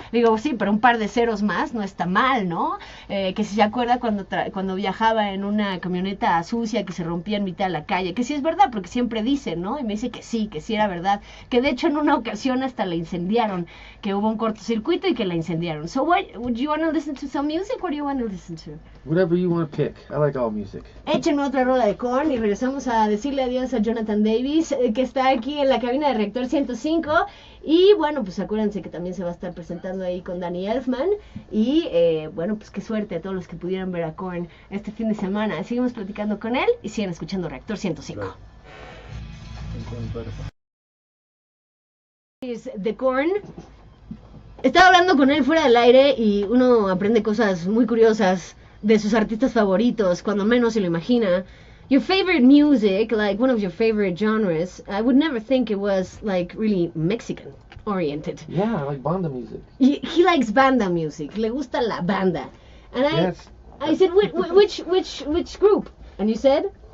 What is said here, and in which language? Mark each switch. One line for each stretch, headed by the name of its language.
Spanish: Le digo, sí, pero un par de ceros más no está mal, ¿no? Que si se acuerda cuando viajaba en una camioneta sucia que se rompía en mitad de la calle, que sí es verdad, porque siempre dicen, ¿no? Y me dice que sí era verdad, que de hecho en una ocasión hasta la incendiaron, que hubo un cortocircuito y que la incendiaron.
English: So what, would you want to listen to some music? What do you want to listen to? Whatever you want to pick. I like all music.
Spanish: Échenme otra rola de Korn y regresamos a decirle adiós a Jonathan Davis, que está aquí en la cabina de Reactor 105. Y bueno, pues acuérdense que también se va a estar presentando ahí con Danny Elfman. Y bueno, pues qué suerte a todos los que pudieran ver a Korn este fin de semana. Seguimos platicando con él y siguen escuchando Reactor 105. Right. De Korn. Estaba hablando con él fuera del aire y uno aprende cosas muy curiosas de sus artistas favoritos, cuando menos se lo imagina.
English: Your favorite music, like one of your favorite genres, I would never think it was like really Mexican oriented. Yeah, I like banda music. He likes banda music.
Spanish: Le gusta la banda.
English: And I said, which group? And you said?